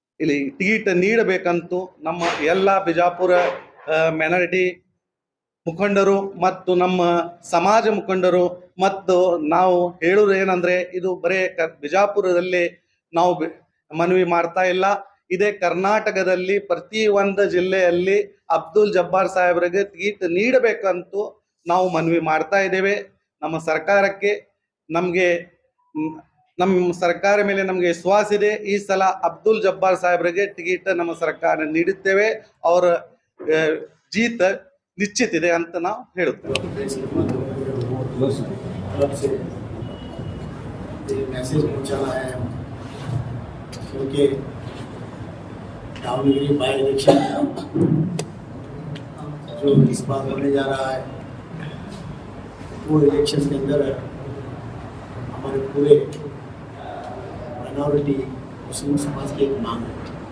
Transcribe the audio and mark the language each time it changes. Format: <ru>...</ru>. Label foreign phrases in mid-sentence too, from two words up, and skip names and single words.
<kn>ಇಲ್ಲಿ ಟಿಕೆಟ್ ನೀಡಬೇಕಂತೂ ನಮ್ಮ ಎಲ್ಲ ಬಿಜಾಪುರ ಮೈನಾರಿಟಿ ಮುಖಂಡರು ಮತ್ತು ನಮ್ಮ ಸಮಾಜ ಮುಖಂಡರು ಮತ್ತು ನಾವು ಹೇಳೋದು ಏನಂದ್ರೆ ಇದು ಬರೇ ಬಿಜಾಪುರದಲ್ಲಿ ನಾವು ಮನವಿ ಮಾಡ್ತಾ ಇಲ್ಲ, ಇದೇ ಕರ್ನಾಟಕದಲ್ಲಿ ಪ್ರತಿ ಒಂದು ಜಿಲ್ಲೆಯಲ್ಲಿ ಅಬ್ದುಲ್ ಜಬ್ಬಾರ್ ಸಾಹೇಬರಿಗೆ ಟಿಕೆಟ್ ನೀಡಬೇಕಂತೂ ನಾವು ಮನವಿ ಮಾಡ್ತಾ ಇದ್ದೇವೆ. ನಮ್ಮ ಸರ್ಕಾರಕ್ಕೆ ನಮ್ಮ ಸರ್ಕಾರ ಮೇಲೆ ನಮಗೆ ವಿಶ್ವಾಸ ಇದೆ. ಈ ಸಲ ಅಬ್ದುಲ್ ಜಬ್ಬಾರ್ ಸಾಹೇಬರಿಗೆ ಟಿಕೆಟ್ ನಮ್ಮ ಸರ್ಕಾರ ನೀಡುತ್ತೇವೆ. ಅವರ</kn> <hi>जीत निश्चित</hi> <kn>ಇದೆ ಅಂತ ನಾವು ಹೇಳುತ್ತೇವೆ.</kn> <hi>मैसेज पहुंचाना है क्योंकि दावणगिरी</hi> <en>by election</en> <hi>जो इस बार होने जा रहा है वो इलेक्शन के अंदर हमारे पूरे माइनॉरिटी मुस्लिम समाज की एक मांग है।</hi>